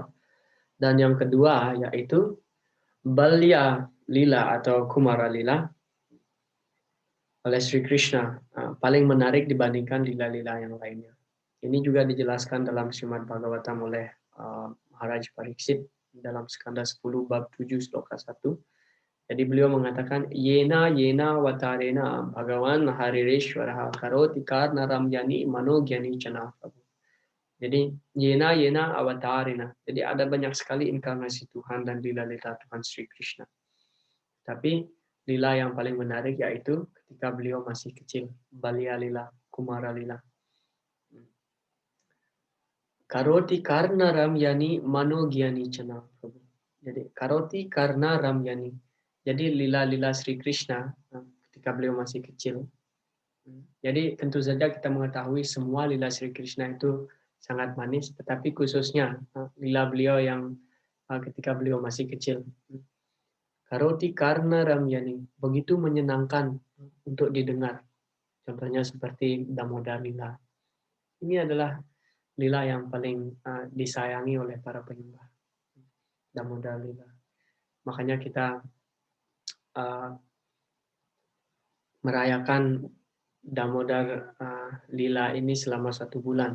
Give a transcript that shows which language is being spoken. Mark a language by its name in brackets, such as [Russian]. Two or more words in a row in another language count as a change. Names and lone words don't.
[Indonesian] Dan yang kedua yaitu Balya Lila atau Kumara Lila oleh Sri Krishna paling menarik dibandingkan lila-lila yang lainnya. Ini juga dijelaskan dalam Srimad Bhagavatam oleh Maharaj Pariksit dalam skanda 10 bab 7 sloka 1. Jadi beliau mengatakan [Sanskrit] येन वतरेण भगवान् हरिरेश्वर करोति कर्ण रम्याणि मनोज्ञानि चन. [Indonesian] Jadi [Sanskrit] येन अवतारेण. [Indonesian] Jadi ada banyak sekali inkarnasi Tuhan dan lila-lila Tuhan Sri Krishna. Tapi lila yang paling menarik yaitu ketika beliau masih kecil, Balya Lila, Kumara Lila. [Sanskrit] करोति कर्ण रम्याणि मनोज्ञानि चन. [Indonesian] Jadi [Sanskrit] करोति कर्ण रम्याणि. [Indonesian] Jadi lila-lila Sri Krishna ketika beliau masih kecil. Jadi tentu saja kita mengetahui semua lila Sri Krishna itu sangat manis, tetapi khususnya lila beliau yang ketika beliau masih kecil. [Sanskrit] करोति कर्ण रम्याणि, [Indonesian] begitu menyenangkan untuk didengar. Contohnya seperti Damodar Lila. Ini adalah lila yang paling disayangi oleh para penyembah. Damodar Lila. Makanya kita merayakan Damodar Lila ini selama 1 bulan.